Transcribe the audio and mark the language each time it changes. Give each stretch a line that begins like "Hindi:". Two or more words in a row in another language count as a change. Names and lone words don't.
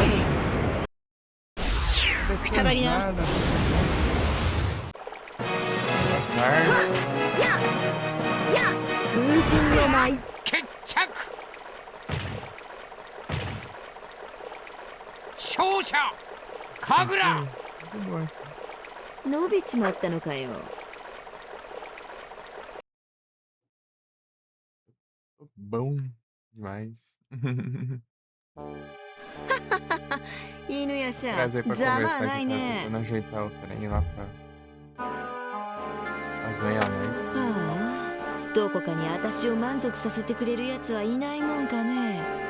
Portuguese: Catarina. Bastardo.
Japanese: や風神の舞い決着。勝者神楽。
Portuguese: Muito bom aqui.
Japanese: 伸びちまったのかよ。
Portuguese: Bom demais.
Japanese: 犬夜叉
Portuguese: Trazer pra
Japanese: ざま
Portuguese: conversar
Japanese: ない
Portuguese: aqui, tá
Japanese: ね。
Portuguese: tentando ajeitar o trem lá pra as meia-noite.
Japanese: ああ、どこかに私を満足させてくれるやつはいないもんかね。